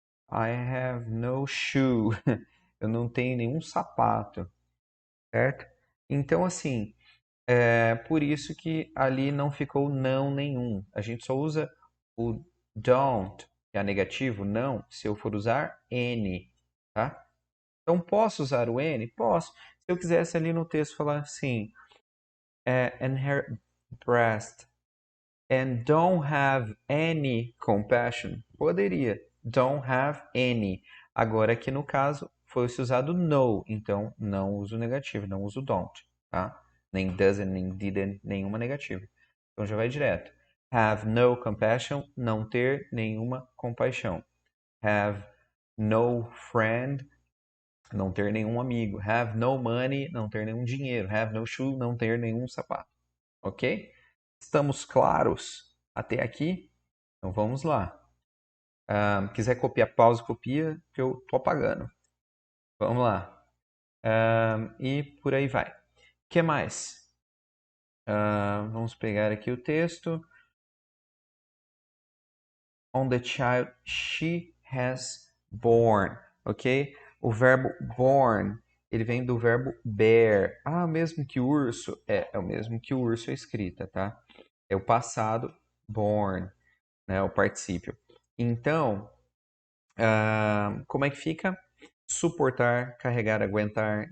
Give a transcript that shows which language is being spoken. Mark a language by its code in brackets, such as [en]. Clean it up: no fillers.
[en] I have no shoe, [pt] eu não tenho nenhum sapato, certo? Então, assim, é por isso que ali não ficou não nenhum. A gente só usa o don't, que é negativo, não, se eu for usar N, tá? Então, posso usar o N? Posso. Se eu quisesse ali no texto falar assim, [en] and her breast, and don't have any compassion, [pt] poderia. [en] Don't have any. [pt] Agora, aqui no caso, foi-se usado no, então não uso negativo, não uso don't, tá? Nem doesn't, nem didn't, nenhuma negativa. Então já vai direto. [en] Have no compassion, [pt] não ter nenhuma compaixão. [en] Have no friend, [pt] não ter nenhum amigo. [en] Have no money, [pt] não ter nenhum dinheiro. [en] Have no shoe, [pt] não ter nenhum sapato. Ok? Estamos claros até aqui? Então vamos lá. Quiser copiar, pausa, copia, que eu tô apagando. Vamos lá. E por aí vai. O que mais? Vamos pegar aqui o texto. [en] On the child she has born, ok? [pt] O verbo born, ele vem do verbo bear. Ah, mesmo que urso? É o mesmo que o urso é escrita, tá? É o passado, born, né? O particípio. Então, como é que fica? Suportar, carregar, aguentar.